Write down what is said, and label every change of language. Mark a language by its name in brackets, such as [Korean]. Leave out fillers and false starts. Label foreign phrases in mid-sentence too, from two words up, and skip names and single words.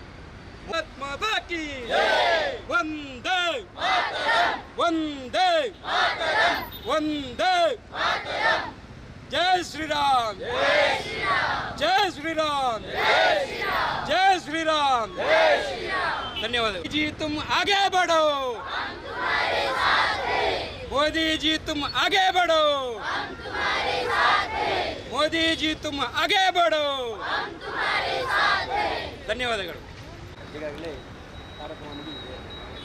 [Kannada] ಬಾಕಿ ಒಂದೇ ಒಂದೇ ಒಂದೇ. [Hindi] जय श्रीराम, जय श्रीराम, जय श्रीराम. ಧನ್ಯವಾದ. जी तुम आगे बढ़ो, मोदी जी तुम आगे बढ़ो, मोदी जी तुम आगे बढ़ो. [Kannada] ಧನ್ಯವಾದಗಳು. ಈಗಾಗಲೇ ಕಾರ್ಯಕ್ರಮ ಮುಗಿದಿದೆ.